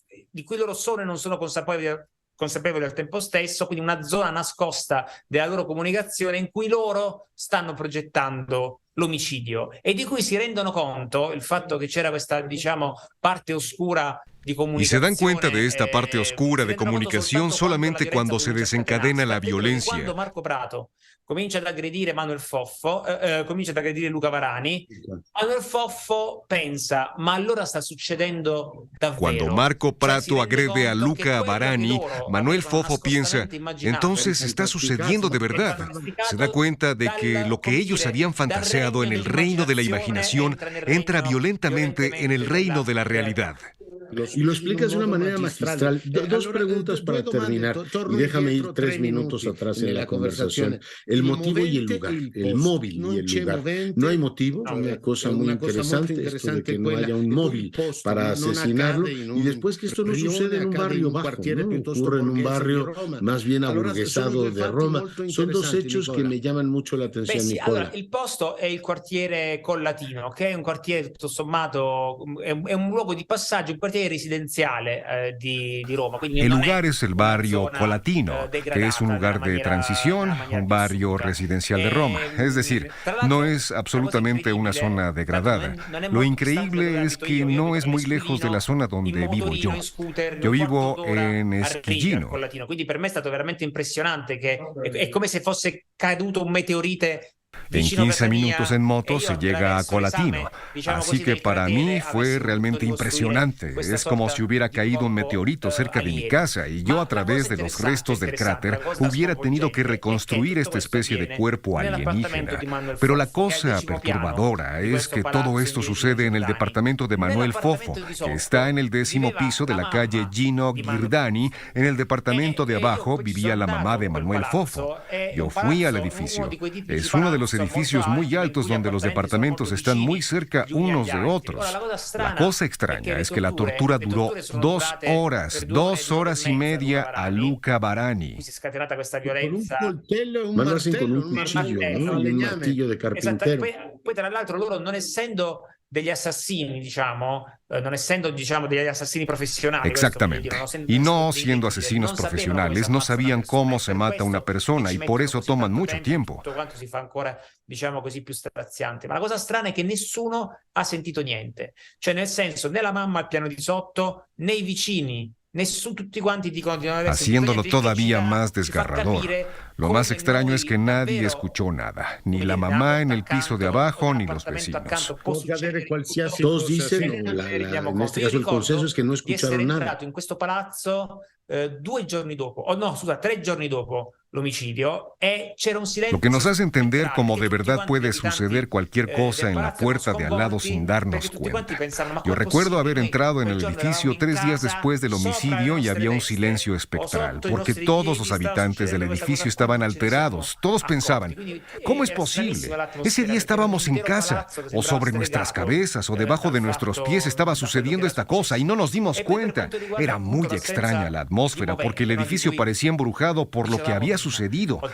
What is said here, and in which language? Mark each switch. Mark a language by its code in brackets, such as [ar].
[it] Di cui loro sono e non sono consapevoli al tempo stesso, quindi una zona nascosta della loro comunicazione in cui loro stanno progettando l'omicidio e di cui si rendono conto il fatto che c'era questa, diciamo, parte oscura di comunicazione. [es] Y se dan cuenta de esta parte oscura de comunicación solamente cuando se desencadena la violencia. [it] Quando Marco Prato comincia ad aggredire Manuel Foffo, comincia ad aggredire Luca Varani, Manuel Foffo pensa, ma allora sta succedendo davvero. [es] Cuando Marco Prato agrede a Luca Varani, Manuel Foffo piensa, entonces está sucediendo de verdad. Se da cuenta de que lo que ellos habían fantaseado en el reino de la imaginación entra violentamente en el reino de la realidad. Y lo explicas de una manera magistral. Dos preguntas para terminar, y déjame ir 3 minutos atrás en la conversación. El motivo y el lugar, el móvil y el lugar. No hay motivo, una cosa muy interesante, esto de que no haya un móvil para asesinarlo, y después que esto no sucede en un barrio bajo, ¿no? Ocurre en un barrio más bien aburguesado de Roma. Son dos hechos que me llaman mucho la atención, [it] sì, Nicola. allora, il posto è il quartiere Collatino, che è un quartiere tutto sommato, è un luogo di passaggio, un quartiere residenciale di Roma. [es] El lugar es el barrio Colatino, que es un lugar de transición, un barrio residencial de Roma. Es decir, no es absolutamente una zona degradada. Lo increíble es que no es muy lejos de la zona donde vivo yo. Yo vivo en Esquillino. [it] Quindi per me è stato veramente impressionante, che è come se fosse caduto un meteorite. [es] En 15 minutos en moto se llega a Colatino, así que para mí fue realmente impresionante. Es como si hubiera caído un meteorito cerca de mi casa y yo, a través de los restos del cráter, hubiera tenido que reconstruir esta especie de cuerpo alienígena. Pero la cosa perturbadora es que todo esto sucede en el departamento de Manuel Foffo, que está en el 10º piso de la calle Gino Giordani. En el departamento de abajo vivía la mamá de Manuel Foffo. Yo fui al edificio. Es uno de los edificios muy altos donde los departamentos están muy cerca unos de otros. La cosa extraña es que la tortura duró 2 horas, 2 horas y media a Luca Varani. [it] Con un coltello, ma [es] lo hacen con un cuchillo, ¿no? Un martillo de carpintero. [it] Poi tra l'altro loro, non essendo degli assassini, diciamo, non essendo, diciamo, degli assassini profesionali. [es] Exactamente. Y no siendo asesinos profesionales, no sabían cómo se mata una persona y por eso toman mucho tiempo. [it] Tutto quanto si fa ancora, diciamo così, più straziante. Ma la cosa strana è che nessuno ha sentito niente. Cioè, nel senso, né la mamma al piano di sotto, né i vicini. Tutti quanti dicono di non aver [es] Haciéndolo todavía más desgarrador. Lo más extraño es que nadie escuchó nada, ni la mamá en el piso de abajo, ni los vecinos. Todos dicen, en este caso el consenso es que no escucharon nada. [it] In questo palazzo 2 giorni dopo, o no, scusa, 3 giorni dopo l'omicidio, e c'era un silenzio. [es] Lo que nos hace entender cómo de verdad puede suceder cualquier cosa en la puerta de al lado sin darnos cuenta. Yo recuerdo haber entrado en el edificio 3 días después del homicidio y había un silencio espectral, porque todos los habitantes del edificio estaban alterados. Todos pensaban, ¿cómo es posible? Ese día estábamos en casa, o sobre nuestras cabezas, o debajo de nuestros pies estaba sucediendo esta cosa y no nos dimos cuenta. Era muy extraña la atmósfera porque el edificio parecía embrujado por lo que había sucedido.